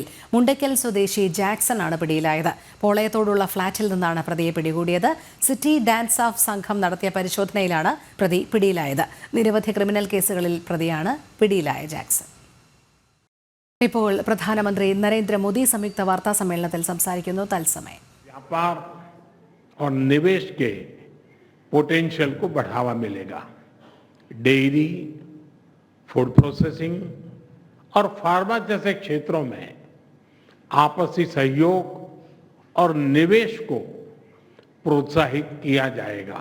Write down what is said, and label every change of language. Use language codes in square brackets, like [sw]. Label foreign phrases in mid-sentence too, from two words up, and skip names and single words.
[ml] മുണ്ടയ്ക്കൽ സ്വദേശി ജാക്സൺ ആണ് പിടിയിലായത്. പോളയത്തോടുള്ള ഫ്ളാറ്റിൽ നിന്നാണ് പ്രതിയെ പിടികൂടിയത്. [en] city dance off [ml] സംഘം നടത്തിയ പരിശോധനയിലാണ് പ്രതി പിടിയിലായത്. നിരവധി ക്രിമിനൽ കേസുകളിൽ പ്രതിയാണ് പിടിയിലായ ജാക്സൺ. ഇപ്പോൾ പ്രധാനമന്ത്രി നരേന്ദ്രമോദി സംയുക്ത വാർത്താ സമ്മേളനത്തിൽ സംസാരിക്കുന്നു. തത്സമയം [hi] व्यापार और निवेश के पोटेंशियल को बढ़ावा मिलेगा. डेयरी, [en] food processing [hi] और फार्मा जैसे क्षेत्रों में आपसी सहयोग और निवेश को प्रोत्साहित किया जाएगा.